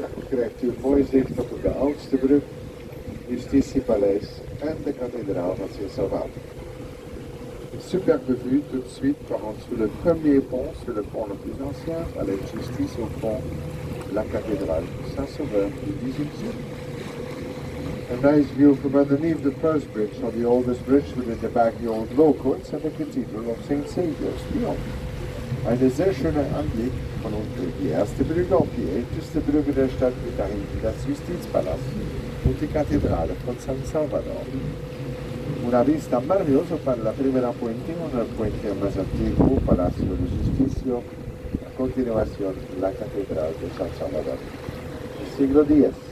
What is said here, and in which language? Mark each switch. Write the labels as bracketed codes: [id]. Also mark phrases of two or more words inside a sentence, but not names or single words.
[nl] krijgt u een mooi zicht op de oudste brug, Justitiepaleis en de kathedraal van Sint-Salvator. [fr] Superbe vue tout de suite par en dessous le premier pont sur le pont le plus ancien, Palais de Justice au pont de la cathédrale Saint-Sauveur du XVIIIe. [en] A nice view from underneath the first bridge on the oldest bridge within the back the old law courts and the cathedral of St. Saviour's beyond. [de] Eine sehr schöne Anblick von unten. Die erste Brücke auf die älteste Brücke der Stadt mit dahinten das Justizpalast und die Cattedrale von San Salvador. [es] Una vista maravillosa para la primera puente, una puente más antiguo, Palacio de Justicia, a continuación la Catedral de San Salvador. Siglo X.